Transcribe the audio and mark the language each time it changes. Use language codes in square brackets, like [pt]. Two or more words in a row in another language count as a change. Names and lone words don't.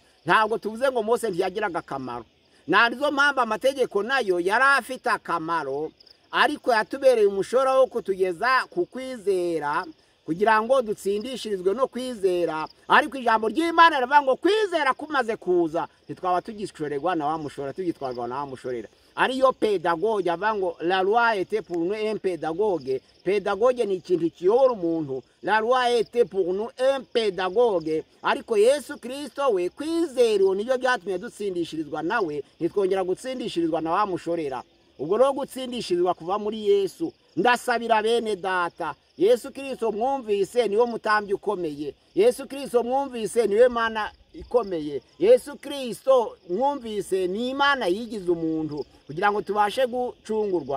[rw] Ntabwo tuvuze ngo Mose ntiyagiraga akamaro, nizo mpamvu amategeko nayo yari afite akamaro, ariko yatubereye umushora wo kutugeza ku kwizera kugira ngo dutsindishirizwe no kwizera. Ariko ijambo ry'Imana rivuga ngo kwizera kumaze kuza ntitwaba tugishorerwa na wa mushora, tugitwarwa na wa mushorera. Ariyo pedagogue avuga ngo [fr] la loi était pour nous un pédagogue. [rw] Pedagogue ni ikintu kiyobora umuntu, [fr] la loi était pour nous un pédagogue. [rw] Ariko Yesu Kristo we kwizera niyo byatumye dutsindishirizwa nawe, ntitwongera gutsindishirizwa na wa mushorera. Ubwo rero gutsindishirizwa kuva muri Yesu. Ndasabira bene data, Yesu Kristo mwumvise niwe mutambyi ukomeye, Yesu Kristo mwumvise niwe Mana ikomeye, Yesu Kristo mwumvise ni Imana yigize umuntu kugira ngo tubashe gucungurwa.